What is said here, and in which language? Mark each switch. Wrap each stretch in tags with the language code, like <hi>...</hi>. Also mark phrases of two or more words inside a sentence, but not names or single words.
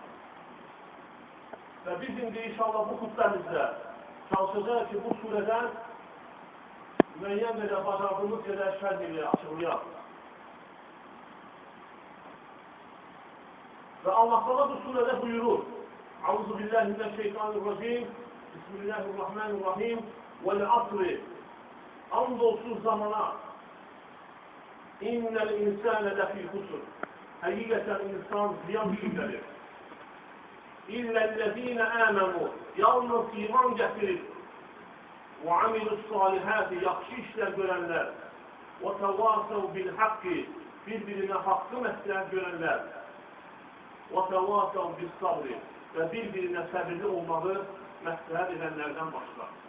<az>Və biz indi inşallah bu xütbəmizdə çalışacaq ki, bu surədən müəyyən qədər bacardığımız qədər şərh ilə açıqlayaq. Və Allah Teala bu surədə buyurur:</az> <ar>أعوذ بالله من الشيطان الرجيم. بسم الله الرحمن الرحيم. والعصر.</ar> <az>Andolsun zamana.</az> <ar>إن الإنسان لفي خسر.</ar> <az>Həqiqətən insan ziyan içindədir.</az> <ar>إلا الذين آمنوا.</ar> <az>Yalnız iman gətirib və amilussâlihâti, yaxşı işlər görənlər və</az> <ar>تواصوا بالحق,</ar> <az>bir-birinə haqqı məsləhət görənlər və</az> <ar>تواصوا بالصبر</ar> <az>və bir-birinə səbirli olmağı məsləhət edənlərdən başqa.</az>